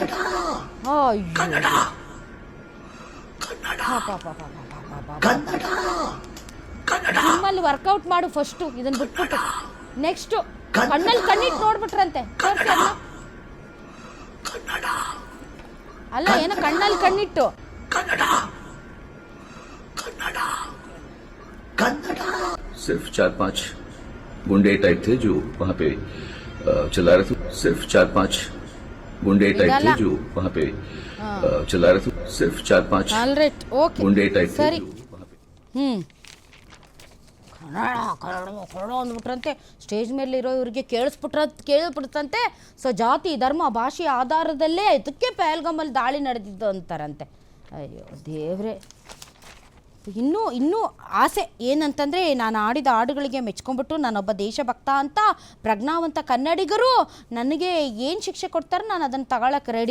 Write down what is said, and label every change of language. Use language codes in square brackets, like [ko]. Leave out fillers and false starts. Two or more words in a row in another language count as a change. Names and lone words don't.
[kn] ಅಯ್ಯೋ ನಿಮ್ಮಲ್ಲಿ ವರ್ಕೌಟ್ ಮಾಡು ಫಸ್ಟು, ಇದನ್ನ ಬಿಟ್ಬಿಟ್ಟು ನೆಕ್ಸ್ಟ್ ಕಣ್ಣಲ್ಲಿ ಕಣ್ಣಿಟ್ಟು ನೋಡ್ಬಿಟ್ರಂತೆ. ತೋರಿಸಿ ಅಲ್ಲ, ಅಲ್ಲ ಏನೋ ಕಣ್ಣಲ್ಲಿ ಕಣ್ಣಿಟ್ಟು. [hi] सिर्फ 4-5 गुंडे टाइप थे जो वहाँ पे चला रहे थे। सिर्फ 4-5 गुंडे टाइप थे जो वहाँ पे चला रहे थे। सिर्फ 4-5 [en] alright, okay, [hi] गुंडे टाइप थे [kn] ಸರಿ. [hi] जो वहाँ पे [kn] ಕನ್ನಡ ಅಂದ್ಬಿಟ್ರಂತೆ. ಸ್ಟೇಜ್ ಮೇಲೆ ಇರೋ ಇವ್ರಿಗೆ ಕೇಳಿಸ್ಬಿಡ್ತಂತೆ. ಸೊ ಜಾತಿ ಧರ್ಮ ಭಾಷೆಯ ಆಧಾರದಲ್ಲೇ ಇದಕ್ಕೆ ಪಹಲ್ಗಾಮಲ್ಲಿ ದಾಳಿ ನಡೆದಿದ್ದು ಅಂತಾರಂತೆ. ಅಯ್ಯೋ ದೇವ್ರೆ. ಇನ್ನೂ ಆಸೆ ಏನಂತಂದರೆ, ನಾನು ಆಡಿದ ಹಾಡುಗಳಿಗೆ ಮೆಚ್ಕೊಂಡ್ಬಿಟ್ಟು ನಾನೊಬ್ಬ ದೇಶಭಕ್ತ ಅಂತ ಪ್ರಜ್ಞಾವಂತ ಕನ್ನಡಿಗರು ನನಗೆ ಏನು ಶಿಕ್ಷೆ ಕೊಡ್ತಾರೆ ನಾನು ಅದನ್ನು ತಗೊಳಕ್ಕೆ ರೆಡಿ.